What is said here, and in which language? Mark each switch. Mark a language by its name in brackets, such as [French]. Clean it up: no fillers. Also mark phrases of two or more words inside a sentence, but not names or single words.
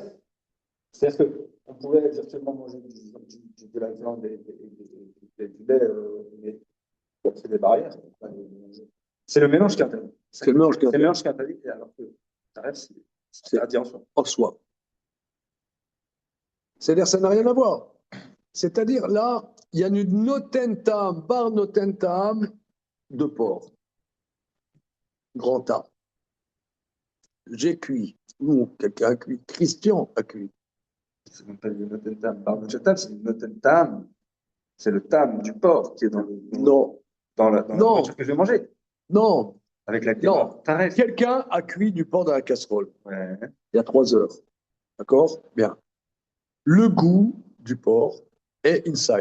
[French] C'est-à-dire qu'on pourrait virtuellement manger de la viande et du lait, mais c'est des barrières. C'est le mélange qui est interdit. c'est le mélange C'est le mélange qui est interdit, alors que tarif, c'est interdit en soi. en soi. C'est-à-dire, ça n'a rien à voir. C'est-à-dire, là, il y a une notentam, [Hebrew] בר נותן טעם [French] de porc. Grand A. J'ai cuit. Ou quelqu'un a cuit. Christian a cuit. C'est même pas le notentam. [Hebrew] בר נותן טעם, [French] c'est le notentam. C'est le tam du porc qui est Non. dans la nourriture que je vais manger. Non. Avec la Non. taref. Quelqu'un a cuit du porc dans la casserole. Ouais. Il y a 3 heures. D'accord? Bien. Le goût du porc est inside.